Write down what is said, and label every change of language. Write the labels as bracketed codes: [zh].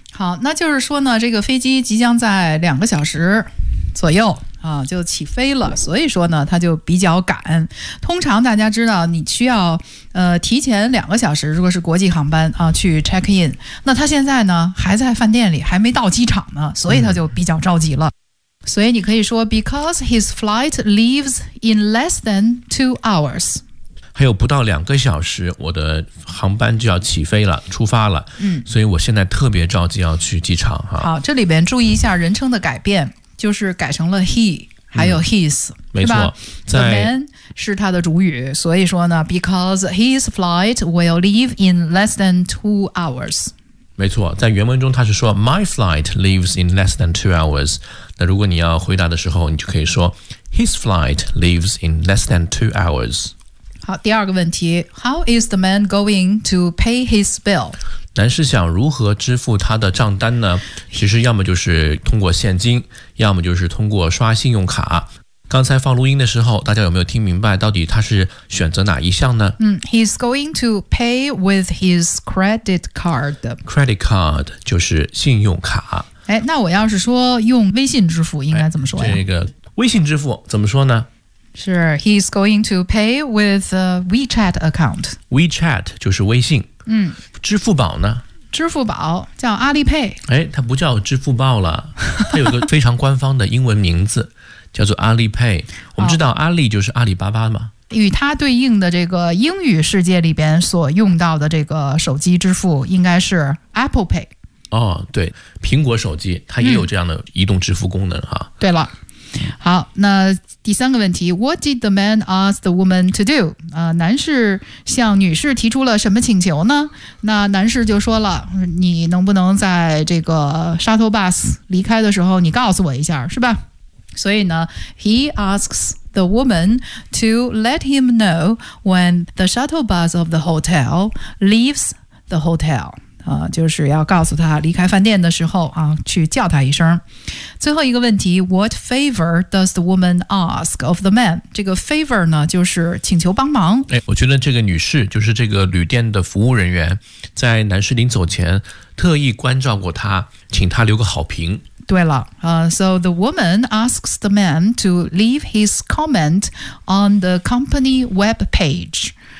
[zh] 好，那就是说呢，这个飞机即将在两个小时左右啊就起飞了，所以说呢他就比较赶。通常大家知道你需要提前两个小时，如果是国际航班啊去 check in， 那他现在呢还在饭店里，还没到机场呢，所以他就比较着急了。所以你可以说 [en] because his flight leaves in less than 2 hours。 [zh] 还有不到两个小时我的航班就要起飞了，出发了，所以我现在特别着急要去机场哈。好，这里边注意一下人称的改变，就是改成了 he 还有 his，没错，在 the man 是他的主语，所以说呢 [en] because his flight will leave in less than 2 hours， [zh] 没错，在原文中他是说 [en] my flight leaves in less than 2 hours， [zh] 那如果你要回答的时候你就可以说 [en] his flight leaves in less than 2 hours。 [zh] 好，第二个问题 [en] ，How is the man going to pay his bill？ [zh] 男士想如何支付他的账单呢？其实要么就是通过现金，要么就是通过刷信用卡。刚才放录音的时候，大家有没有听明白到底他是选择哪一项呢？ [en] He's going to pay with his credit card. [zh] Credit card 就是信用卡。哎，那我要是说用微信支付，应该怎么说呀？这个微信支付怎么说呢？ [en] 是 ，he's going to pay with a WeChat account. [zh] WeChat 就是微信。支付宝呢？支付宝叫阿里 Pay。哎，它不叫支付宝了，它有个非常官方的英文名字，叫做阿里 Pay。我们知道阿里就是阿里巴巴嘛。与它对应的这个英语世界里边所用到的这个手机支付应该是 Apple Pay。哦，对，苹果手机它也有这样的移动支付功能哈。对了。好，那第三个问题 [en] What did the man ask the woman to do？ [zh] 男士向女士提出了什么请求呢？那男士就说了，你能不能在这个 shuttle bus 离开的时候你告诉我一下，是吧？所以呢 [en] He asks the woman to let him know when the shuttle bus of the hotel leaves the hotel。 [zh] 就是要告诉他离开饭店的时候啊，去叫他一声。最后一个问题 [en] ，What favor does the woman ask of the man？ [zh] 这个 favor 呢，就是请求帮忙。哎，我觉得这个女士就是这个旅店的服务人员，在男士临走前特意关照过他，请他留个好评。对了， [en] So the woman asks the man to leave his comment on the company web page。